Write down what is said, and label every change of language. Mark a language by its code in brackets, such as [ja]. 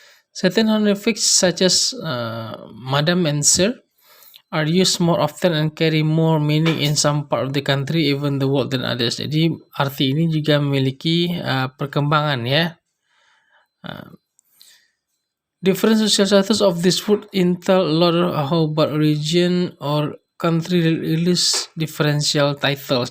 [en] Certain honorifics such as Madam and Sir are used more often and carry more meaning in some part of the country, even the world than others. [id] Jadi arti ini juga memiliki perkembangan ya. [en] Different social status of this word tell a lot about region or country release differential titles.